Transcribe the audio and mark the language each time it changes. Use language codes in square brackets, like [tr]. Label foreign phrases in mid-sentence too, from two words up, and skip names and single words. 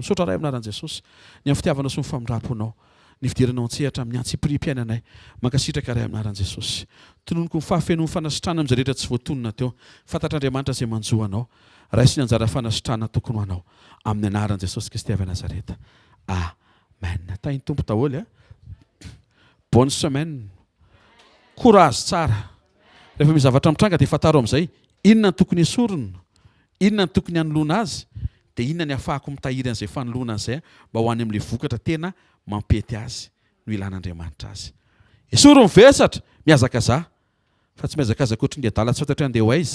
[mg] Misaotra ray amin'ny anaran'i Jesosy. Ny amin'ny fitiavanao sy ny famindraponao. Ny fidiranao antsehatra amin'ny antsipiriam-piainanay. Mankasitraka ray amin'ny anaran'i Jesosy. Tononoko ny fahafenony fanasitrana amin'izay rehetra tsy voatonona teo. Fantatr'Andriamanitra izay manjo anao. Raisy ny anjara fanasitrana tokony ho anao. Amin'ny anaran'i Jesosy Kristy avy Nazareta. Amen. Tainy tompo daholo. [fr] Bonne semaine. [mg] Courage tsara. Rehefa misy zavatra mitranga dia fataro amin'izay. Inona ny tokony esorina? Inona ny tokony hanoloana azy? Dia inona ny ahafahako mitahiry an'izay fanoloana an'izay mba ho any amin'ilay vokatra tena mampety azy no ilan'Andriamanitra azy. Esoro mivesatra, miazaka za. Fa tsy miazaka za koatra ny adala tsy fantatry andeha ho aiza.